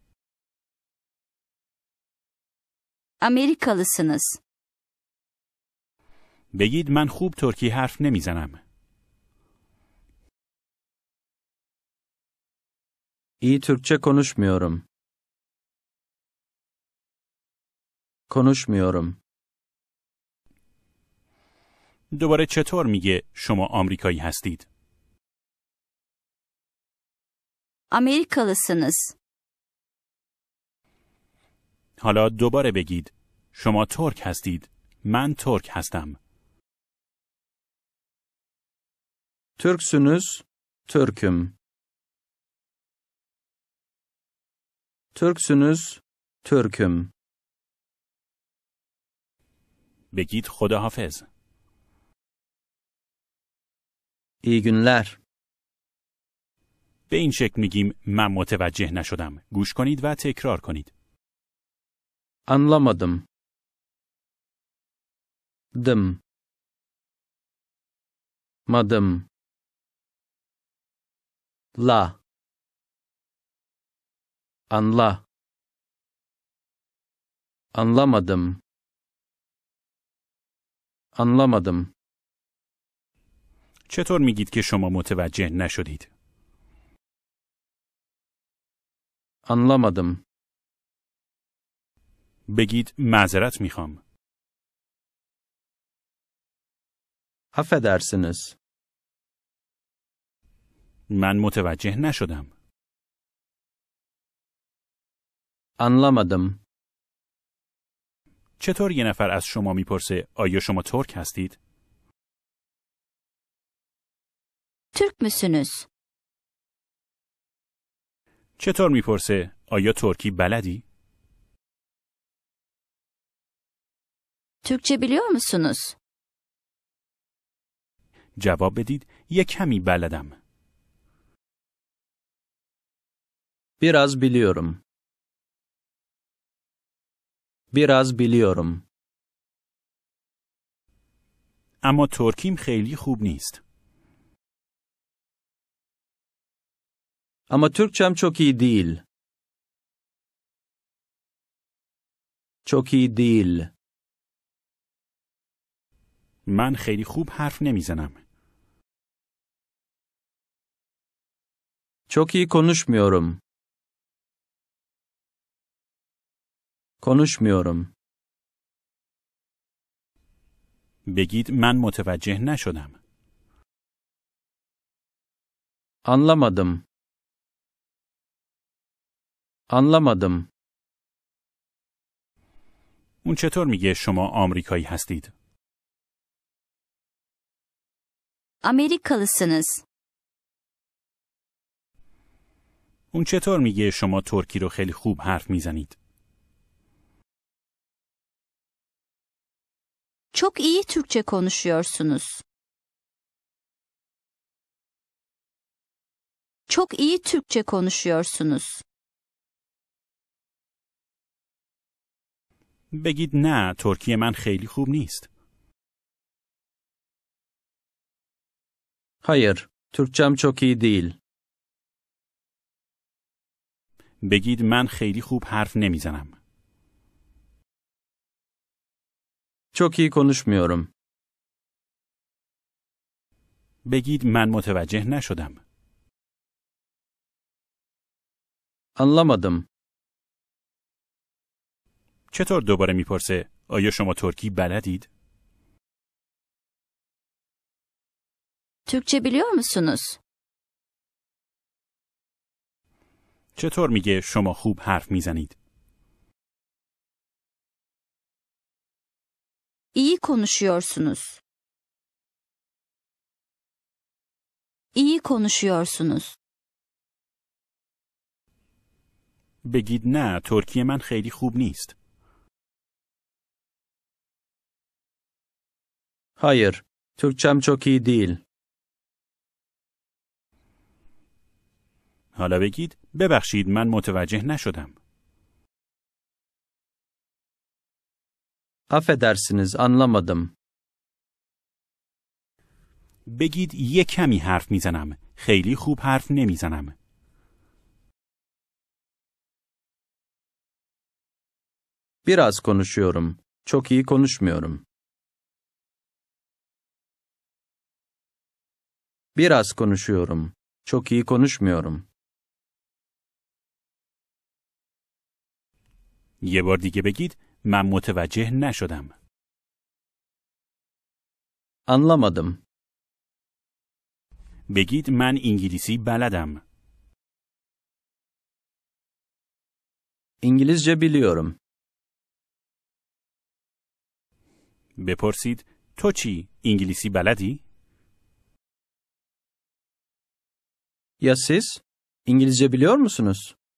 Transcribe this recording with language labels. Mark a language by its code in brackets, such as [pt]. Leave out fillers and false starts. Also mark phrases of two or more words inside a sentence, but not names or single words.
[tr] Amerikalısınız. [fa] بگید من خوب ترکی حرف نمیزنم. [tr] İyi Türkçe konuşmuyorum. Konuşmuyorum. [fa] دوباره چطور میگه شما آمریکایی هستید؟ [tr] Amerikalısınız. [fa] حالا دوباره بگید شما ترک هستید. من ترک هستم. [tr] Türksünüz, Türk'üm. Türksünüz, Türk'üm. [fa] بگید خداحافظ. [tr] İyi günler. [fa] به این شکل میگیم من متوجه نشدم. گوش کنید و تکرار کنید. [tr] Anlamadım. Dım. Madım. La. Anla. Anlamadım. Anlamadım. [fa] چطور میگید که شما متوجه نشدید؟ [tr] Anlamadım. [fa] بگید معذرت میخوام. [tr] Affedersiniz. [fa] من متوجه نشدم. [tr] Anlamadım. [fa] چطور یه نفر از شما میپرسه آیا شما ترک هستید؟ [tr] Türk müsünüz? [fa] چطور میپرسه آیا ترکی بلدی؟ [tr] Türkçe biliyor musunuz? [fa] جواب بدید یک کمی بلدم. [tr] Biraz biliyorum. Biraz biliyorum. [fa] اما ترکیم خیلی خوب نیست. [tr] Ama Türkçem çok iyi değil. Çok iyi değil. [fa] من خیلی خوب حرف نمیزنم. [tr] Çok iyi konuşmuyorum. Konuşmuyorum. [fa] بگید من متوجه نشدم. [tr] Anlamadım. Anlamadım. [fa] اون چطور میگه شما آمریکایی هستید؟ [tr] Amerikalısınız. [fa] اون چطور میگه شما ترکی رو خیلی خوب حرف میزنید؟ [tr] Çok iyi Türkçe konuşuyorsunuz. Çok iyi Türkçe konuşuyorsunuz. [fa] بگید نه ترکی من خیلی خوب نیست. [tr] Hayır, Türkçem çok iyi değil. [fa] بگید من خیلی خوب حرف نمیزنم. [tr] Çok iyi konuşmuyorum. [fa] بگید من متوجه نشدم. [tr] Anlamadım. [fa] چطور دوباره میپرسه آیا شما ترکی بلدید؟ [tr] Türkçe biliyor musunuz? [fa] چطور میگه شما خوب حرف میزنید؟ [tr] İyi konuşuyorsunuz. İyi konuşuyorsunuz. [fa] بگید نه ترکی من خیلی خوب نیست. [tr] Hayır, Türkçem çok iyi değil. [fa] حالا بگید ببخشید من متوجه نشدم. [tr] Affedersiniz, anlamadım. [fa] بگید یه کمی حرف میزنم. خیلی خوب حرف نمیزنم. [tr] Biraz konuşuyorum. Çok iyi konuşmuyorum. Biraz konuşuyorum. Çok iyi konuşmuyorum. [fa] یه بار دیگه بگید من متوجه نشدم. [tr] Anlamadım. [fa] بگید من انگلیسی بلدم. [tr] İngilizce biliyorum. [fa] بپرسید تو چی؟ انگلیسی بلدی؟ [tr] Ya siz? İngilizce biliyor musunuz?